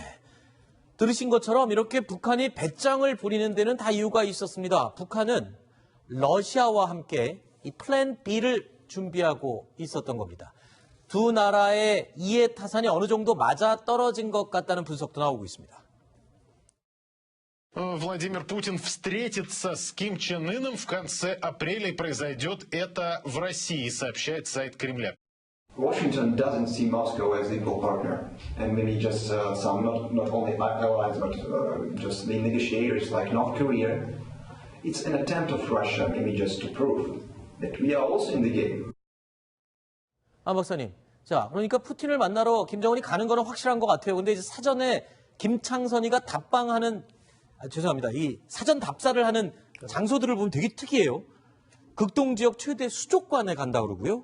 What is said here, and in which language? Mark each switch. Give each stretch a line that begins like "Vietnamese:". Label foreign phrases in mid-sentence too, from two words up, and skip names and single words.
Korean: 들으신 것처럼 이렇게 북한이 배짱을 부리는 데는 다 이유가 있었습니다. 북한은 러시아와 함께 이 플랜 B를 준비하고 있었던 겁니다. 두 나라의 이해 타산이 어느 정도 맞아 떨어진 것 같다는 분석도 나오고 있습니다.
Russian: Владимир Путин встретится с Ким Чен Ыном в конце апреля, и произойдет это в России, сообщает сайт Кремля.
English: Washington doesn't see Moscow as equal partner, and maybe just some not only allies but just the negotiators like North Korea. It's an attempt of Russia maybe just to prove that we are also in the game.
Korean: 안 박사님, 자 그러니까 푸틴을 만나러 김정은이 가는 거는 확실한 것 같아요. 근데 이제 사전에 김창선이가 답방하는 죄송합니다. 이 사전 답사를 하는 장소들을 보면 되게 특이해요. 극동 지역 최대 수족관에 간다 그러고요.